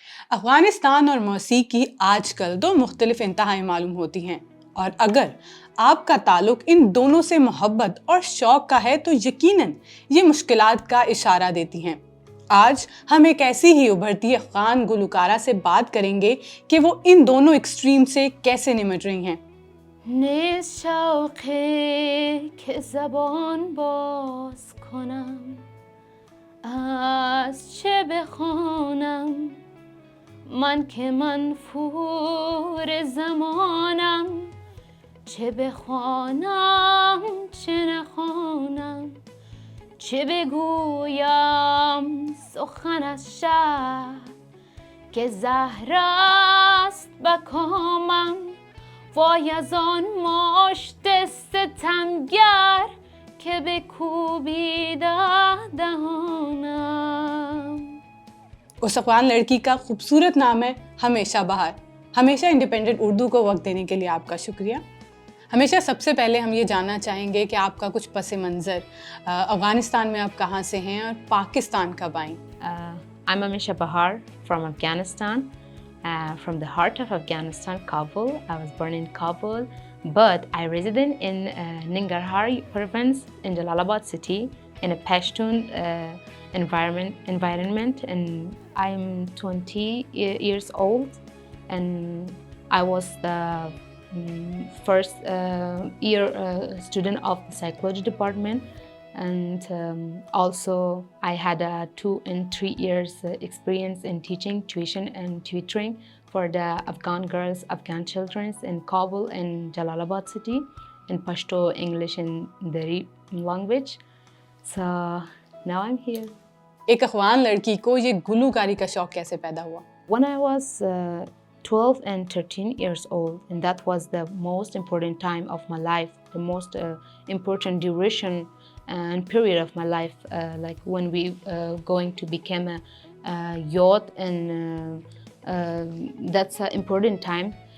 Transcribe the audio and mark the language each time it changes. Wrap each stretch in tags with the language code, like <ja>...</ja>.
<ur>افغانستان اور موسیقی آج کل دو مختلف انتہائیں معلوم ہوتی ہیں، اور اگر آپ کا تعلق ان دونوں سے محبت اور شوق کا ہے تو یقیناً یہ مشکلات کا اشارہ دیتی ہیں۔ آج ہم ایک ایسی ہی ابھرتی افغان گلوکارہ سے بات کریں گے کہ وہ ان دونوں ایکسٹریم سے کیسے نمٹ رہی ہیں۔</ur> <fa>نیست شوقی که زبان باز کنم، از چه بخوانم من که منفور زمانم، چه بخوانم چه نخوانم، چه بگویم سخن از شب که زهر است به کامم، وای از آن مشت ستمگر که بکوبیده دهانم۔</fa> <ur>اس افغان لڑکی کا خوبصورت نام ہے ہمیشہ بہار۔ ہمیشہ انڈپینڈنٹ اردو کو وقت دینے کے لیے آپ کا شکریہ۔ ہمیشہ سب سے پہلے ہم یہ جاننا چاہیں گے کہ آپ کا کچھ پس منظر، افغانستان میں آپ کہاں سے ہیں اور پاکستان کب آئیں؟</ur> <en>I'm Amisha Bahar from Afghanistan, from the heart of Afghanistan, Kabul. I was born in Kabul, but I resident in Nangarhar province in Jalalabad city in a Pashtun environment, and I'm 20 years old, and I was the first year student of the psychology department, and also I had a 2 and 3 years experience in teaching tuition and tutoring for the Afghan girls, Afghan children in Kabul and Jalalabad city in Pashto, English and Dari language. So now I'm here.</en> <ur>ایک افغان لڑکی کو یہ گلوکاری کا شوق کیسے پیدا ہوا؟</ur> <en>When I was 12 and 13 years old, and that was the most important time of my life, the most important duration and period of my life, like when we going to become a youth, and that's an important time.</en>